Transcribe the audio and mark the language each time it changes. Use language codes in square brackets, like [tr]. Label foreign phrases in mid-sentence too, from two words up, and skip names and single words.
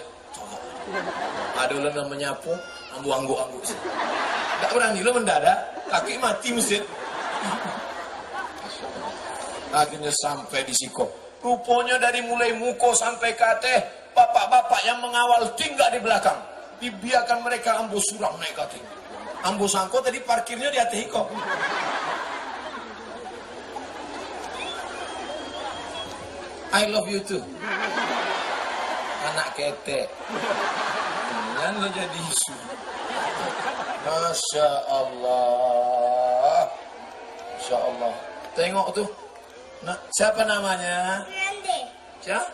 [min] Ada orang menyapu, ambo angguk-angguk. Tak berani lo mendadak, kaki mati mesin. Akhirnya sampai di Siko. [id] Rupanya dari mulai muko sampai kateh, bapak-bapak yang mengawal tinggal di belakang. [min] Dibiarkan mereka ambo surang naik kaki. Ambo sangko tadi parkirnya di hati kok. [en] I love you too. [min] Anak ketek. Jangan lo jadi isu. [ar] ما شاء الله. ما شاء الله. [id] Tengok tuh. Nah, siapa namanya? Grande. Siapa?